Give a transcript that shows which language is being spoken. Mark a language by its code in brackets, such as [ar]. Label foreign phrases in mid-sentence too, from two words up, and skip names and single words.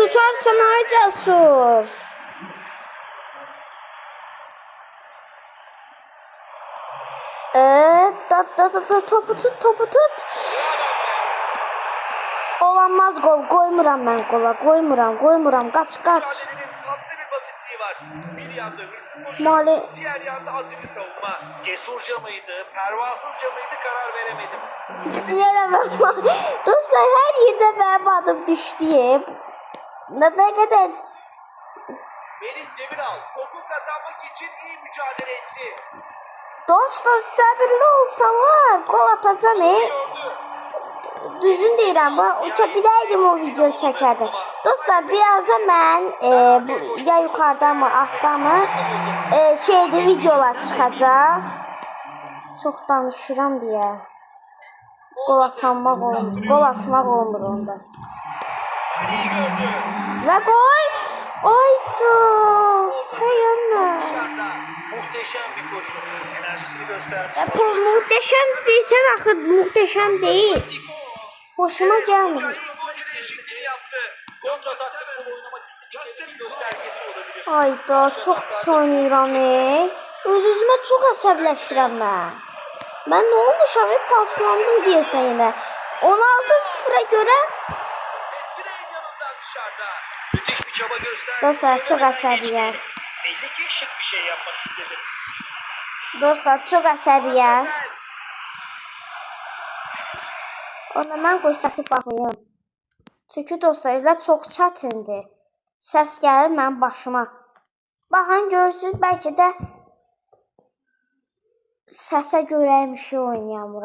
[az] tutarsan ay cəsur. Topu tut, topu tut. Olanmaz gol, qoymuram mən qola, qoymuram, qaç. [tr] mücadelenin tatlı bir basitliği var. Bir yanda hırslı koşu, Mali- diğer yanda azimli savunma. Cesurca mıydı, pervasızca mıydı karar veremedim. İkisi [az] Yenə mən, dostlar hər yerdə mənim adım düşdü. Ne qədər [tr] Melih Demiral topu kazanmak için iyi mücadele etti. [az] dostlar səbirli olsalar qol atacam. [tr] Gördü. [az] Düzün deyirəm, uça biləydim o videonu çəkərdim. Dostlar, birazdan mən bu ya yuxarıda mı, altda mı şeydə videolar çıxacaq. Çox danışıram deyə. Qol atmaq olmur onda. [tr] Kaleyi gördü. [az] Və gol! Ayda! Sayınla. [tr] Dışarıda. Muhteşem bir koşu. Enerjisini göstermiş. [az] Bu muhteşem deyirsən axı muhteşem deyil. Hoşuma gəlmir. [tr] İlk golcü değişikliğini yaptı. Kontratakta futbol oynamak istediklerinin göstergesi olabilir. [az] Ayda, çox pis oynayıram. Öz-özümə çox əsəbləşirəm mən. Mən nə olmuşam? Paslandım deyəsən yenə. 16-0'a görə [tr] Ve direğin yanından dışarıda. Müthiş bir çaba gösterdi. [az] dostlar çox əsəbiyəm. [tr] Belli ki şık bir şey yapmak istedi. [az] Dostlar çox əsəbiyəm. Onda mən qoy səsi baxmayım. Çünki dostlar elə çox çətindir. Səs gəlir mənim başıma. Baxın görürsünüz bəlkə də səsə görəymiş oynayamıram.